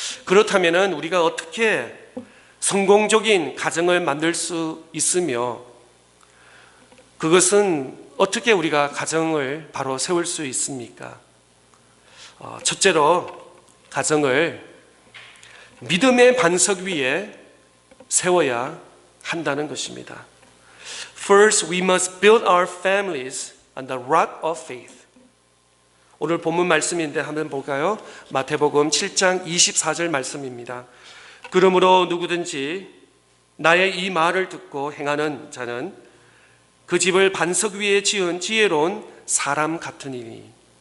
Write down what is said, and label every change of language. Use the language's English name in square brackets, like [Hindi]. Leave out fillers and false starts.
[Korean] 그렇다면 우리가 어떻게 성공적인 가정을 만들 수 있으며, 그것은 어떻게 우리가 가정을 바로 세울 수 있습니까? 첫째로 가정을 믿음의 반석 위에 세워야 한다는 것입니다. [English] First, we must build our families on the rock of faith. [Korean] 오늘 본문 말씀인데 한번 볼까요? 마태복음 7장 24절 말씀입니다. 그러므로 누구든지 나의 이 말을 듣고 행하는 자는 그 집을 반석 위에 지은 지혜로운 사람 같으니.